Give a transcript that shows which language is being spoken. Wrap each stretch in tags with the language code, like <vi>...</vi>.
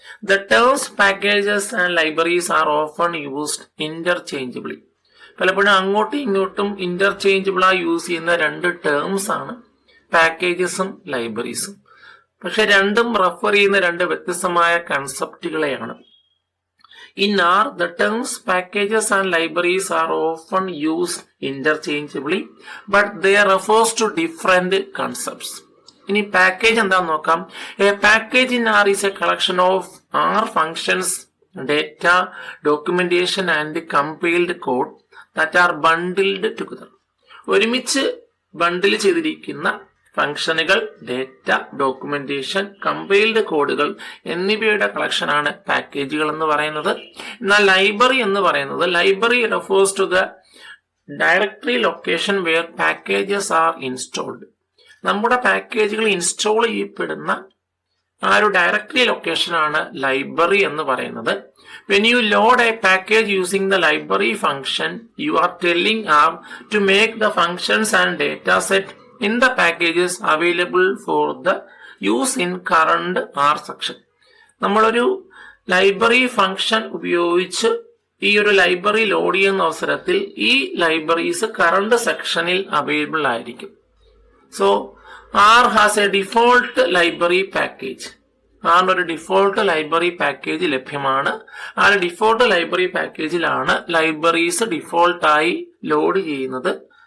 <en>The terms packages and libraries are often used interchangeably.</en> <ml>പലപ്പോഴും അങ്ങോട്ടും ഇങ്ങോട്ടും ഇന്റർചേഞ്ചബിൾ ആയി യൂസ് ചെയ്യുന്ന രണ്ട് ടേംസ് ആണ് പാക്കേജസും ലൈബ്രറീസും. പക്ഷെ രണ്ടും റെഫർ ചെയ്യുന്ന രണ്ട് വ്യത്യസ്തമായ കൺസെപ്റ്റുകളെയാണ്.</ml> <en>In R, the terms packages and libraries are often used interchangeably, but they refers to different concepts.</en> <ml>ഇനി പാക്കേജ് എന്താന്ന് നോക്കാം.</ml> <en>A package in R is a collection of R functions, data, documentation and compiled code that are bundled together.</en> <ml>ഒരുമിച്ച് ബണ്ടിൽ ചെയ്തിരിക്കുന്ന ഫംഗ്ഷനുകൾ, data, documentation, compiled കോഡുകൾ എന്നിവയുടെ കളക്ഷനാണ് പാക്കേജുകൾ എന്ന് പറയുന്നത്. എന്നാൽ ലൈബ്രറി എന്ന് പറയുന്നത്,</ml> <en>Library refers to the directory location where packages are installed.</en> <ml>നമ്മുടെ പാക്കേജുകൾ ഇൻസ്റ്റോൾ ചെയ്യപ്പെടുന്ന ആ ഒരു ഡയറക്ടറി ലൊക്കേഷനാണ് ലൈബ്രറി എന്ന് പറയുന്നത്.</ml> <en>When you load a package using the library function, you are telling R to make the functions and data set in the packages available for the use in current R section.</en> <ml>നമ്മളൊരു library function ഉപയോഗിച്ച് ഈ ഒരു library load ചെയ്യുന്ന അവസരത്തിൽ ഈ libraries current സെക്ഷനിൽ available ആയിരിക്കും.</ml> <en>So R has a default library package.</en> <ml>ആറിന് ഒരു ഡിഫോൾട്ട് ലൈബ്രറി പാക്കേജ് ലഭ്യമാണ്. ആ ഡിഫോൾട്ട് ലൈബ്രറി പാക്കേജിലാണ് ലൈബ്രറീസ് ഡിഫോൾട്ടായി ലോഡ് ചെയ്യുന്നത്.</ml>